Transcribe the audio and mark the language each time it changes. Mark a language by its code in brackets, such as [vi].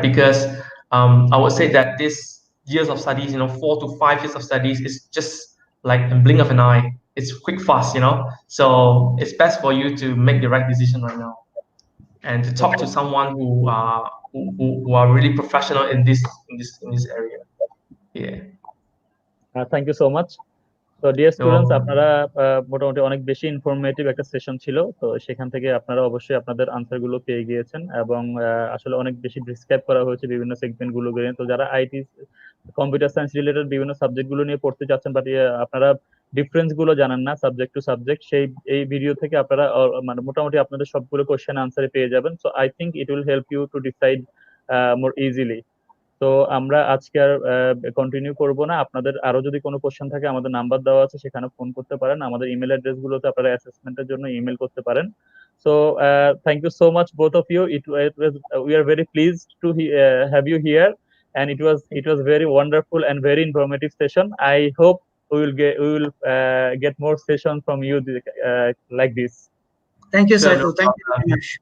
[en] Because I would say that this years of studies, 4 to 5 years of studies is just like a blink of an eye. It's quick, fast, So it's best for you to make the right decision right now, and to talk to someone who are really professional in this area. Yeah. Thank you so much. [bn] তো dear students, আপনারা মোটামুটি অনেক বেশি informative একটা session ছিল। তো সেখান থেকে আপনারা অবশ্যই আপনাদের আনসার গুলো পেয়ে গিয়েছেন এবং আসলে অনেক বেশি ডিসক্রাইব করা হয়েছে বিভিন্ন সেগমেন্ট গুলো নিয়ে। তো যারা আইটি কম্পিউটার সায়েন্স রিলেটেড বিভিন্ন সাবজেক্ট গুলো নিয়ে পড়তে চাচ্ছেন বাট আপনারা ডিফারেন্স গুলো জানেন না সাবজেক্ট টু সাবজেক্ট, এই ভিডিও থেকে আপনারা মানে মোটামুটি আপনাদের সবগুলো কোশ্চেন আনসারে পেয়ে যাবেন। [en] So I think it will help you to decide more easily. [bn] তো আমরা আজকে আর কন্টিনিউ করব না। আপনাদের আরো যদি কোনো কোশ্চেন থাকে আমাদের নাম্বার দেওয়া আছে, সেখানে ফোন করতে পারেন। আমাদের ইমেল অ্যাড্রেস গুলোতে আপনারা অ্যাসেসমেন্টের জন্য ইমেল করতে পারেন। [en] So thank you so much both of you. We are very pleased to have you here and it was very wonderful and very informative session. I hope we will get more sessions from you like this. Thank you, Saiful. Thank you very much.